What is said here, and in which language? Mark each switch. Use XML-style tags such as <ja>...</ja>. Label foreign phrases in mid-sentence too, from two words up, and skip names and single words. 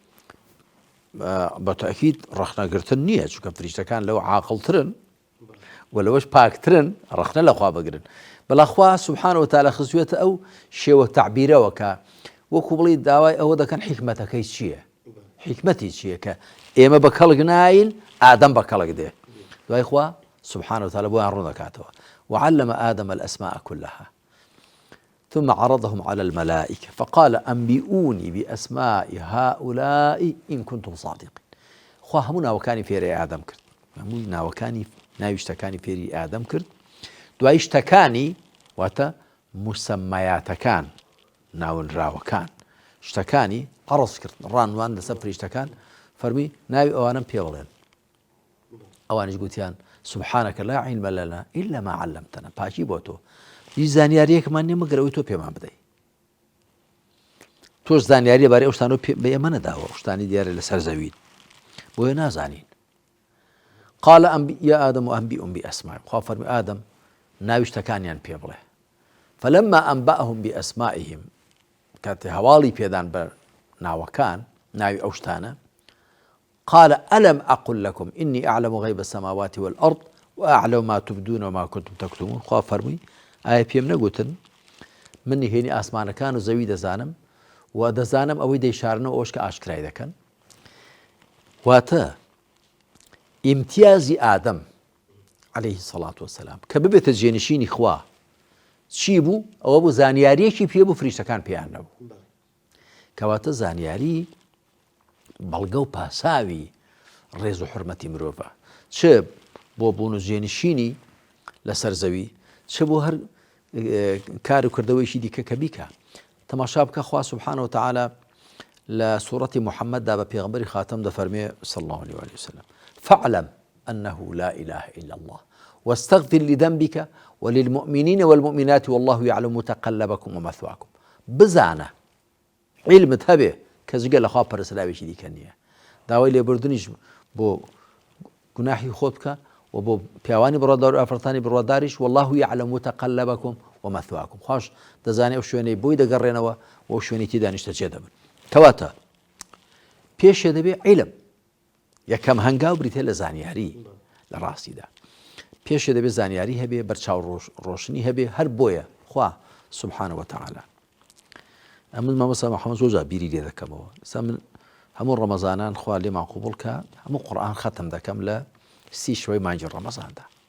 <ckb>بە تەئکید ڕەخنەگرتن نییە چونکە فریشتەکان لەو عاقڵترن و لەوەش پاکترن ڕەخنە لەخوا بگرن بەڵاخوا</ckb> <ar>سوبحانە وتەعالا</ar> <ckb>خزوێتە ئەو شێوە تەعبیرەوە کە وەکو بڵێ داوای ئەوە دەکەن حیکمەتەکەی چییە حیکمەتی چییە کە ئێمە بە کەڵک ناین ئادەم بە کەڵک دێ دوای خوا</ckb> <ar>سبحانه وتعالى</ar> <ckb>بوان ڕوون دەکاتەوە وعلم</ckb> <ar>آدم الأسماء كلها ثم عرضهم على الملائكة فقال أنبئوني بأسماء هؤلاء إن كنتم صادقين خوا</ar> <ckb>هەموو ناوەکانی فێرەی ئادەم کرد هەموو ناوەکانی ناوی شتەکانی فێری ئادەم کرد دوای شتەکانی واتە موسەمایاتەکان ناونراوەکان شتەکانی عەرض کرد ڕانوان لەسەر فریشتەکان فەرمی ناوی ئەوانم پێ بڵێن ئەوانش گوتیان</ckb> <ar>سبحانك لا علم لنا إلا ما علمتنا</ar> <ckb>پاکی بۆ تۆ هیچ زانیاریەکمان نییە مەگەر ئەوەی تۆ پێمان بدەی تۆش زانیاری بارەی ئەو شتانە بە ئێمە نەداوە شتانی دیارە لەسەر زەوین بۆیە نازانین</ckb> <ar>قال يا آدم أنبئهم بأسمائهم</ar> <ckb>خوا فەرمی ئادەم ناوی شتەکانیان پێ بڵێ</ckb> <ar>فلما أنبأهم بأسمائهم</ar> <ckb>کاتێ هەواڵی پێدان بە ناوەکان ناوی ئەو شتانە</ckb> <ar>قال ألم أقل لكم إني أعلم غيب السماوات والأرض وأعلم ما تبدون وما كنتم تكتمون</ar> <ckb>خوا فەرمووی ئایا پێم نەگوتن من نهێنی ئاسمانەکان و زەوی دەزانم و دەزانم ئەوەی دەیشارنەوە ئەوش کە ئاشکرای دەکەن واتە ئیمتیازی ئادەم</ckb> <ar>عليه الصلاة والسلام</ar> <ckb>کە ببێتە جێنشینی خوا چی بوو ئەوە بوو زانیاریەکی پێ بوو فریشتەکان پێیان نەبوو کەواتە زانیاری بەڵگە و پاساوی ڕێز و حورمەتی مرۆڤە چ بۆ بوون و جێنشینی لەسەر زەوی چ بۆ هەر کار و کردەوەیشی دیکە کە بیکە تەماشا بکە خوا</ckb> <ar>سبحانه وتعالى</ar> <ckb>لە سوورەتی محەممەددا بە پێغەمبەری خاتەم دەفەرمێ</ckb> <ar>صلى الله عليه وسلم فاعلم أنه لا إله إلا الله واستغفر لذنبك وللمؤمنين والمؤمنات والله يعلم متقلبكم ومثواكم</ar> <ckb>بزانە علمت هەبێ کە جگە لە خوا پەرسراوێکی دیکە نییە داوای لێبوردنیش بۆ گوناحی خۆت بکە و بۆ پیاوانی بڕوادار و ئافرەتانی بڕواداریش</ckb> <ar>والله يعلم متقلبكم ومثواكم</ar> <ckb>خوش دەزانێ ئەو شوێنەی بۆی دەگەڕێنەوە و ئەو شوێنی تێدا نیشتە جێ دەبن کەواتە پێشێ دەبێ عیلم یەکەم هەنگاو بریتێ لە زانیاری لە ڕاستیدا پێشێ دەبێ زانیاری هەبێ بەرچاو ڕۆشنی هەبێ هەر بۆیە خوا</ckb> <ar>سبحانه وتعالى</ar> <ckb>ئەمن مامۆستا محەممەد زۆر بیری لێ دەکەمەوە من هەموو ڕەمەزانان خوا لێمان قوبوڵ کە هەموو قورئان ختم دەکەم لە 30 شەوەی مانگی ڕەمەزاندا</ckb>